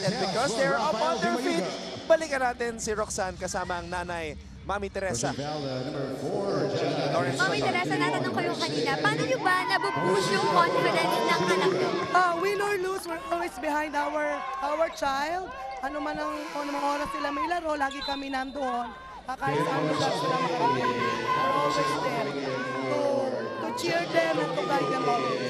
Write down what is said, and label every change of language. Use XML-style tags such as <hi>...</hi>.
<en>And because they're up on their feet,</en> <tl>balikan natin si Roxanne kasama ang nanay,</tl> <en>Mami Teresa.</en> <tl>Mami Teresa, natanong ko yung kanina, paano nyo ba nabubush yung confidence ng anak nyo?</tl> <en>Win or lose, we're always behind our child.</en> <tl>Ano man ang mga oras sila may laro, lagi kami nandoon. Kahit saan lugar sila makarating.</tl> <en>We're always there to cheer them and to guide them all.</en>